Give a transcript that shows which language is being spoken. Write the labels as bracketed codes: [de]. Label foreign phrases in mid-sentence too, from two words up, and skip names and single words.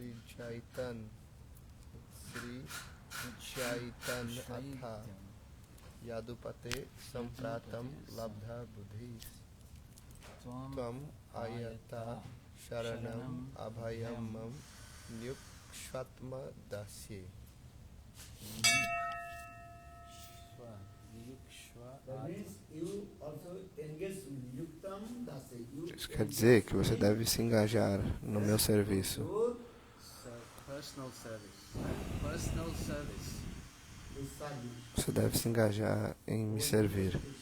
[sa] Sri Chaitan Sri Chaitanatha Yadupate Sampratam Labdha Buddhis Tvam Ayata Sharanam Abhayamam Nyukshvatma Dasye. [pt] Isso quer dizer que você deve se engajar no meu serviço. Você deve se engajar em me servir.